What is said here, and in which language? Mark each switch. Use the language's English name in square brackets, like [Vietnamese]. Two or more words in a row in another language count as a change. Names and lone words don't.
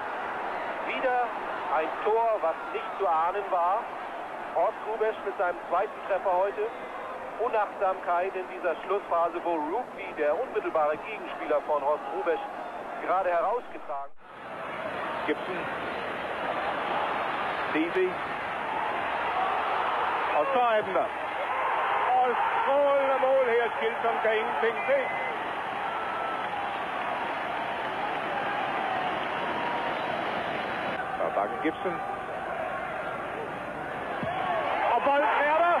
[German] Wieder ein Tor, was nicht zu ahnen war. Horst Rubesch mit seinem zweiten Treffer heute. Unachtsamkeit in dieser Schlussphase, wo Rugby, der unmittelbare Gegenspieler von Horst Rubesch, gerade herausgetragen. Gibson. Stevie. [Danish] Og så er den der. Og strålende mål her, Skilton kan ingenting se. Og bakken Gibson. Og bolden er der.